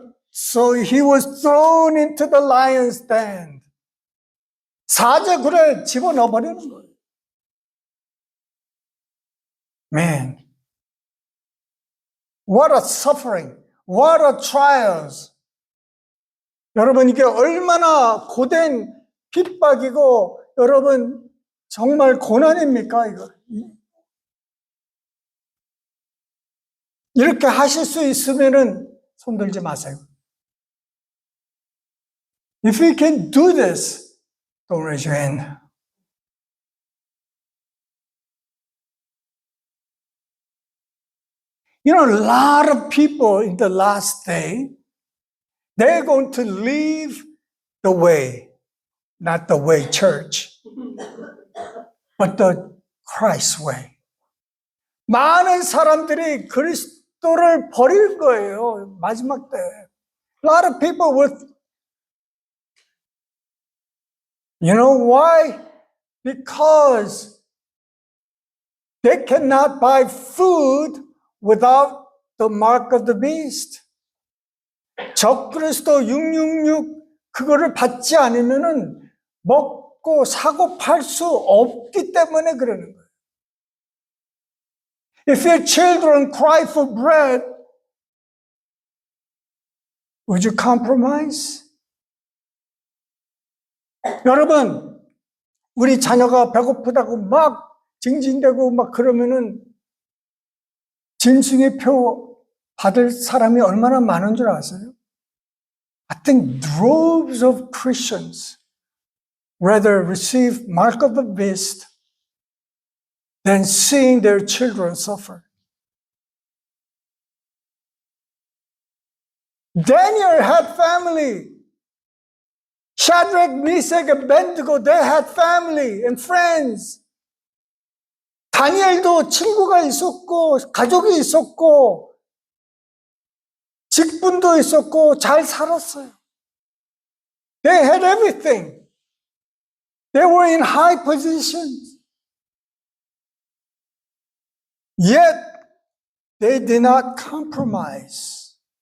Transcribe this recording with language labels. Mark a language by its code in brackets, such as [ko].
[en] So he was thrown into the lion's den. [ko] 사제굴에 집어넣어버리는 거예요. [en] Man, what a suffering, what a trials. [ko] 여러분, 이게 얼마나 고된 핍박이고, 여러분, 정말 고난입니까, 이거? 이렇게 하실 수 있으면은 손들지 마세요. [en] If you can do this, don't raise your hand. You know, a lot of people in the last day, they're going to leave the way, not the way church, but the Christ way. [ko] 많은 사람들이 그리스도를 버릴 거예요, 마지막 때. [en] A lot of people will, you know why? because they cannot buy food without the mark of the beast. [ko] 적그리스도 666 그거를 받지 않으면은 먹고 사고 팔 수 없기 때문에 그러는 거예요. [en] If your children cry for bread, would you compromise? [ko] 여러분, 우리 자녀가 배고프다고 막 징징대고 막 그러면은 짐승의 표 받을 사람이 얼마나 많은 줄 아세요? [en] I think droves of Christians rather receive mark of the beast than seeing their children suffer. Daniel had family. Shadrach, Meshach, and Abednego, they had family and friends. [ko] 다니엘도 친구가 있었고, 가족이 있었고, 직분도 있었고, 잘 살았어요. [en] They had everything. They were in high positions. Yet, they did not compromise.